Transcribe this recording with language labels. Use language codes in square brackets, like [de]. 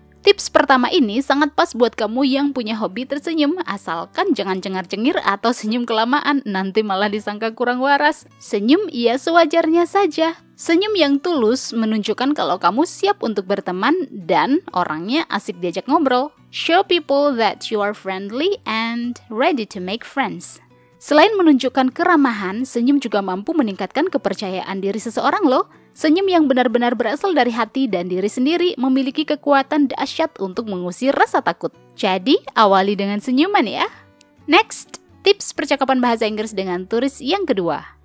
[id] Tips pertama ini sangat pas buat kamu yang punya hobi tersenyum, asalkan jangan cengar-cengir atau senyum kelamaan, nanti malah disangka kurang waras. Senyum ya sewajarnya saja. Senyum yang tulus menunjukkan kalau kamu siap untuk berteman dan orangnya asik diajak ngobrol. [en] Show people that you are friendly and ready to make friends. [id] Selain menunjukkan keramahan, senyum juga mampu meningkatkan kepercayaan diri seseorang loh. Senyum yang benar-benar berasal dari hati dan diri sendiri memiliki kekuatan dahsyat untuk mengusir rasa takut. Jadi, awali dengan senyuman ya. Next, tips percakapan bahasa Inggris dengan turis yang kedua.